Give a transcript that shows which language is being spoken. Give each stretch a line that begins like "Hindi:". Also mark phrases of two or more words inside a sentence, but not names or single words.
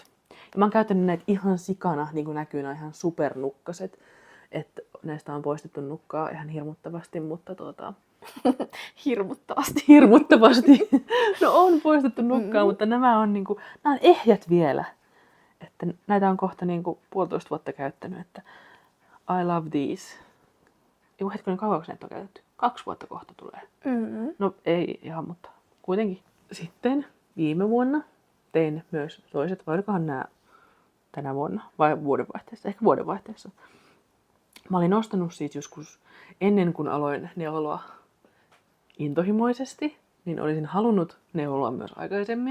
Finnish: Ja mä oon käyttänyt näitä ihan sikana, niin kuin näkyy, nämä ihan supernukkaset. Että näistä on poistettu nukkaa ihan hirmuttavasti, mutta Hirmuttavasti. Hirmuttavasti. No on poistettu nukkaa, mutta nämä on ehjät vielä. Että näitä on kohta 1,5 vuotta käyttänyt, että
English: I love these.
Finnish: Joku hetkinen, kauanko näitä on käytetty? 2 vuotta kohta tulee. No ei ihan, mutta kuitenkin. Sitten viime vuonna tein myös toiset, vai olikohan nämä tänä vuonna vai vuodenvaihteessa? Ehkä vuodenvaihteessa. Mä olin ostanut siis joskus ennen kuin aloin neuloa intohimoisesti, niin olisin halunnut neuloa myös aikaisemmin.